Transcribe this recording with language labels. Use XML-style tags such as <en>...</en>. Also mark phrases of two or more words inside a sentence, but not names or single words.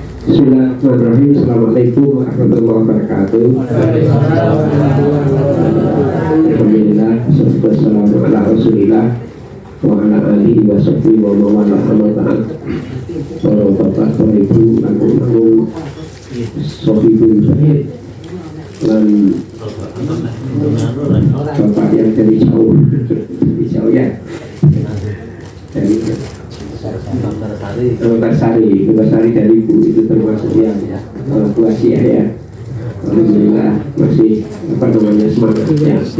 <ar>بسم الله الرحمن الرحيم. السلام عليكم ورحمة الله وبركاته. الحمد لله، والسلام على رسول الله وعلى آله وصحبه ومن والاه أما بعد.</ar> <id>Para bapak, para ibu, agung-agung, sohibul baik, dan bapak yang dari jauh ya, dari Antarsari dari ibu itu termasuk yang tua sih ya. Alhamdulillah masih semangatnya.</id>